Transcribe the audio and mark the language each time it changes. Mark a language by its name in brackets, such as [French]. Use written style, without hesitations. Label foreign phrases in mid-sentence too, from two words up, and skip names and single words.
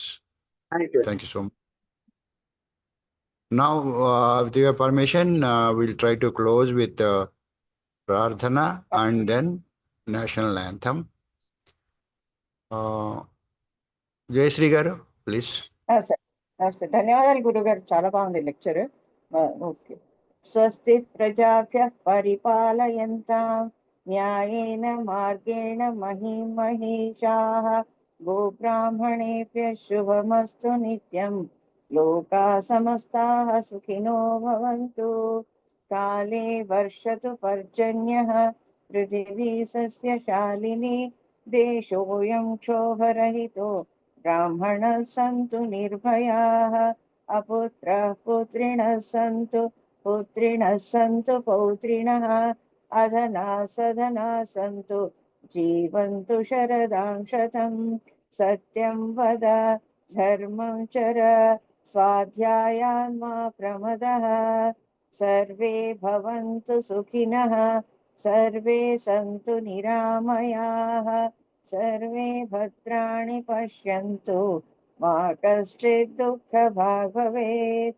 [English] Thank you. Thank you so much. Now, with your permission, we'll try to close with Prarthana and then national anthem. Jayasri garu, please. [Telugu] నమస్తే ధన్యవాదాలు గురుగారు, చాలా బాగుంది లెక్చర్. ఓకే. [Sanskrit] స్వస్తి ప్రజాభ్యః పరిపాలయంతాం న్యాయేన మార్గేణ మహిమహీషాః గోబ్రాహ్మణేభ్యः శుభమస్తు నిత్యం లోకాः సమస్తాः సుఖినో భవంతు కాలే వర్షతు పర్జన్యः పృథివీ సస్యశాలినీ దేశోऽयं क्षोभरहितो ब्राह्मणः सन्तु निर्भयाः अपुत्रः पुत्रिणः सन्तु पुत्रिणः सन्तु पौत्रिणः अधनाः सधनाः सन्तु जीवन्तु शरदां शतं सत्यं वद धर्मं चर स्वाध्यायान् मा प्रमदः सर्वे भवन्तु सुखिनः सर्वे सन्तु निरामयाः सर्वे भद्राणि पश्यन्तु मा कश्चित् दुःखभाग् भवेत्.